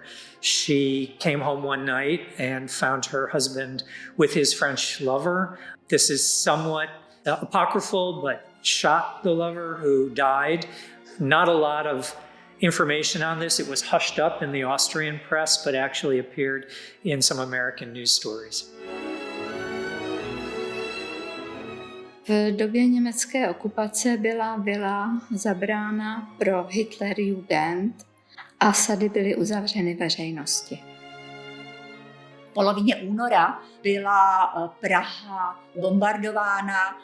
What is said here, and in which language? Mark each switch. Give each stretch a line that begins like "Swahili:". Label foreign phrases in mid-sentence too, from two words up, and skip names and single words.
English: She came home one night and found her husband with his French lover. This is somewhat apocryphal, but shot the lover, who died. Not a lot of information on this. It was hushed up in the Austrian press, but actually appeared in some American news stories.
Czech: V době německé okupace byla vila zabrána pro Hitlerjugend a sady byly uzavřeny veřejnosti. V polovině února byla Praha bombardována.